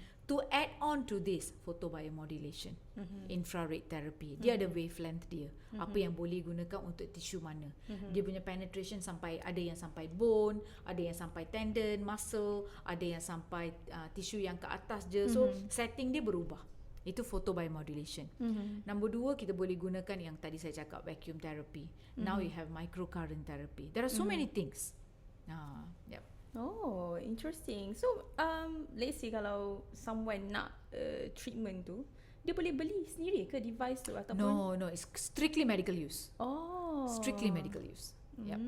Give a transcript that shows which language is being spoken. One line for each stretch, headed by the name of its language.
English: To add on to this, photobiomodulation, infrared therapy.
Malay: Dia ada wavelength dia. Apa yang boleh gunakan untuk tisu mana. Dia punya penetration sampai, ada yang sampai bone, ada yang sampai tendon, muscle, ada yang sampai tisu yang ke atas je. So setting dia berubah. Itu photobiomodulation. Nombor 2, kita boleh gunakan yang tadi saya cakap, vacuum therapy.
English: Now you have microcurrent therapy. There are so many things. Yep.
Malay: Interesting. So,
English: let's say
Malay: kalau someone nak treatment tu, dia boleh beli sendiri ke device tu ataupun?
English: No, it's strictly medical use. Strictly medical use. Yep.